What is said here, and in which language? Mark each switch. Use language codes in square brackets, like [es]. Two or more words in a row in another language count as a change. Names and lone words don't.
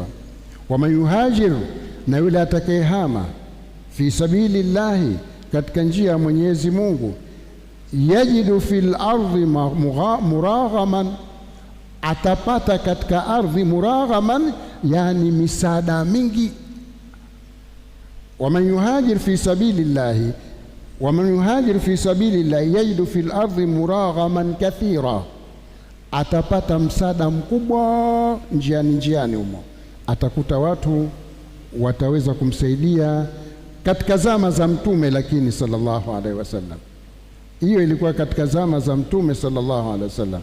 [ar] ومن يهاجر, [sw] na yule atakayehama, [ar] في سبيل الله, [sw] katika njia ya Mwenyezi Mungu, [ar] يجد في الأرض مراغما, [sw] atapata katika ardhi muraghaman, yani misaada mingi. [ar] ومن يهاجر في سبيل الله ومن يهاجر في سبيل الله يجد في الأرض مراغما كثيرا, [sw] atapata msaada mkubwa njiani humo. Atakuta watu wataweza kumsaidia katika zama za Mtume, lakini [ar] صلى الله عليه وسلم. [sw] Hiyo ilikuwa katika zama za Mtume [ar] صلى الله عليه وسلم.